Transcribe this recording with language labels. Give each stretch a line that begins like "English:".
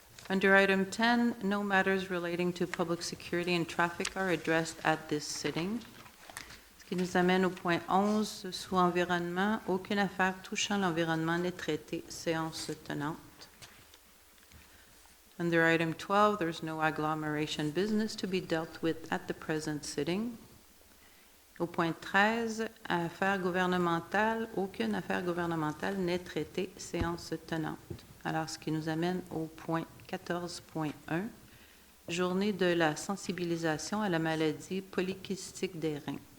English: Under item 10, no matters relating to public security and traffic are addressed at this sitting.
French: Ce qui nous amène au point 11, sous environnement, aucune affaire touchant l'environnement n'est traitée, séance tenante.
English: Under item 12, there's no agglomeration business to be dealt with at the present sitting.
French: Au point 13, affaires gouvernementales, aucune affaire gouvernementale n'est traitée, séance tenante. Alors, ce qui nous amène au point 14.1, journée de la sensibilisation à la maladie polykystique des reins.